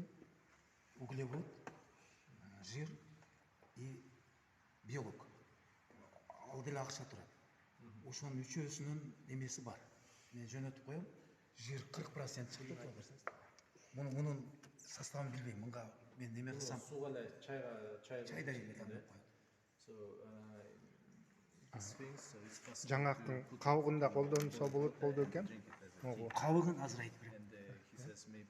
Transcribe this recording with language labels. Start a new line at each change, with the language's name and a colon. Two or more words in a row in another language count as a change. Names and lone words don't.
Russian: Углевод, жир и белок.
Kyrgyz: Ал деле акча турат. Ошонун үчөөсүнүн эмеси бар. Мен жөнөтүп коем. Жир 40% чыкты көрсөңүз. Мунун составын билбейм. Мынга мен неме кылсам, Суга эле чайдай эле дамдап коет.
English: So this thing, so it's possible.
Kyrgyz: жаңгактын кабыгында колдонсо болот болду экен. Кабыгын азыр айтып берем.
English: And he says maybe